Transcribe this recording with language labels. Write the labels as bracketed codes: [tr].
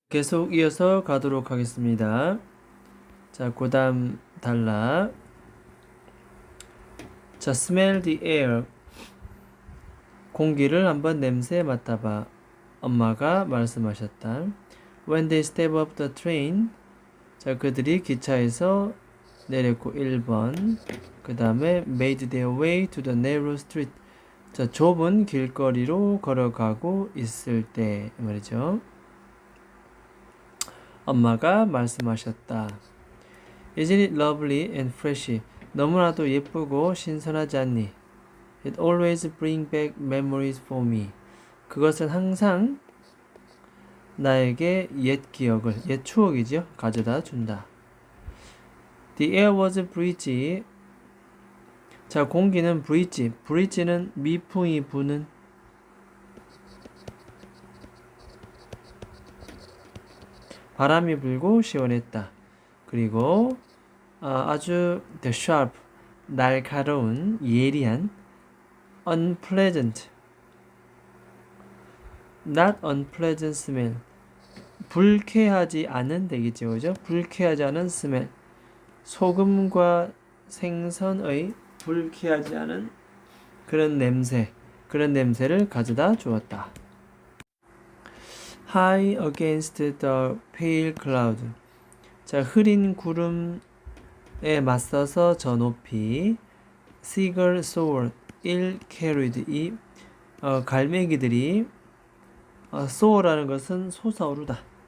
[ko] 계속 이어서 가도록 하겠습니다. 자, 그 다음 단락. 자, [en] smell the air. [ko] 공기를 한번 냄새 맡아봐. 엄마가 말씀하셨다. [en] When they step up the train. [ko] 자, 그들이 기차에서 내렸고 1번. 그 다음에 [en] made their way to the narrow street. [ko] 자, 좁은 길거리로 걸어가고 있을 때 말이죠. 엄마가 말씀하셨다. [en] Isn't it lovely and fresh? [ko] 너무나도 예쁘고 신선하지 않니? [en] It always brings back memories for me. [ko] 그것은 항상 나에게 옛 기억을, 옛 추억이죠. 가져다 준다. [en] The air was breezy. [ko] 자, 공기는 breezy. breezy는 미풍이 부는 바람이 불고 시원했다. 그리고 아주 [en] the sharp, [ko] 날카로운, 예리한 [en] unpleasant, not unpleasant smell. [ko] 불쾌하지 않은 되겠죠, 그죠? 불쾌하지 않은 smell. 소금과 생선의 불쾌하지 않은 그런 냄새, 그런 냄새를 가져다 주었다. [en] High against the pale cloud. [ko] 자, 흐린 구름에 맞서서 저 높이 [en] seagull soared, ill carried. [ko] 이 갈매기들이 soar라는 것은 솟아오르다.